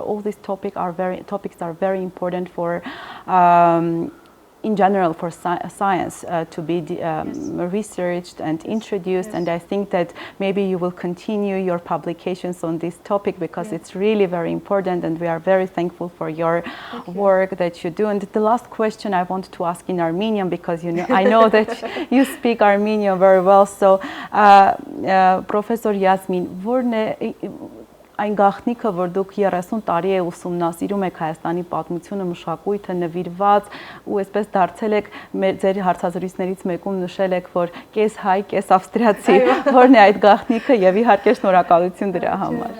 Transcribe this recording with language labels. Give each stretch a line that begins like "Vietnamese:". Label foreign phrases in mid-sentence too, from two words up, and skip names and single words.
English: All these topics are very important for. In general, for science to be researched and introduced, and I think that maybe you will continue your publications on this topic, because it's really very important, and we are very thankful for your work that you do. And the last question I want to ask in Armenian, because I know that you speak Armenian very well. So, Professor Jasmine,
Armenian: այն գաղտնիքը, որ դուք 30 տարի է ուսումնասիրում եք Հայաստանի պատմությունը, մշակույթը, նվիրված ու այսպես դարձել եք ձեր հարցազրույցներից մեկում նշել եք, որ կես հայ, կես ավստրիացի, որն է այդ գաղտնիքը, եւ իհարկե շնորհակալություն դրա համար։